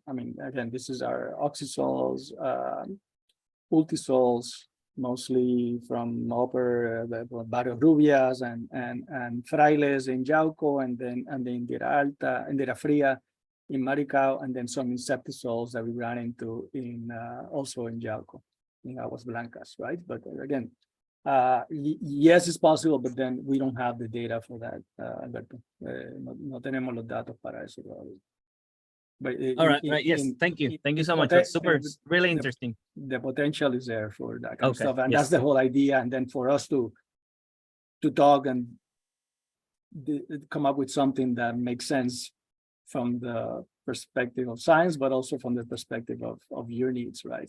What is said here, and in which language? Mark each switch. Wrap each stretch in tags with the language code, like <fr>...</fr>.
<en>I mean, again, this is our oxysols, ultisols, mostly from upper Barrio Rubias and Frailes in Yauco, and then Indira Alta, Indira Fria in Maricao, and then some insectisols that we ran into in also in Yauco, in Aguas Blancas, right? But again, yes, it's possible, but then we don't have the data for that, Alberto.</en> <es>No tenemos los datos para eso todavía.</es> <en>But all right, yes, thank you so much. That's really interesting. The potential is there for that kind of stuff, and yes. that's the whole idea. And then for us to talk and come up with something that makes sense from the perspective of science, but also from the perspective of your needs, right?</en>